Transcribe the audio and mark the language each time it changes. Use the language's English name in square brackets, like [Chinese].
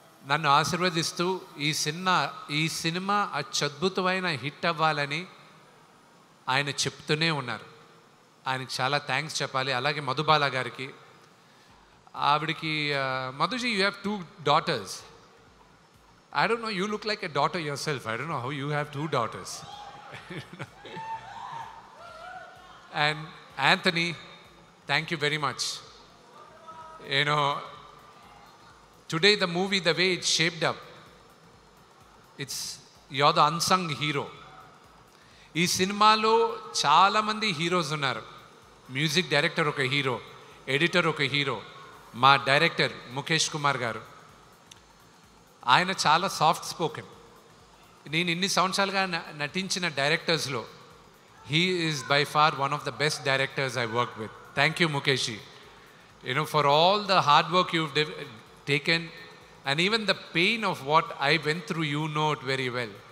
[Telugu] నన్ను ఆశీర్వదిస్తూ ఈ సినిమా అత్యద్భుతమైన హిట్ అవ్వాలని ఆయన చెప్తూనే ఉన్నారు. ఆయనకి చాలా థ్యాంక్స్ చెప్పాలి. అలాగే మధుబాల గారికి, ఆవిడికి, మధుజీ [English] You have 2 daughters. I don't know, you look like a daughter yourself. I don't know how you have 2 daughters. And Anthony, thank you very much. You know, today the movie, the way it's shaped up, you're the unsung hero. [Telugu] ఈ సినిమాలో చాలామంది heroes ఉన్నారు. Music director ఒక hero, editor ఒక hero, మా director Mukesh Kumar గారు. ఆయన చాలా సాఫ్ట్ స్పోకెన్. నేను ఇన్ని సంవత్సరాలుగా నటించిన డైరెక్టర్స్లో [English] he is by far one of the best directors I worked with. Thank you, Mukeshi. You know, for all the hard work you've taken, and even the pain of what I went through, you know it very well.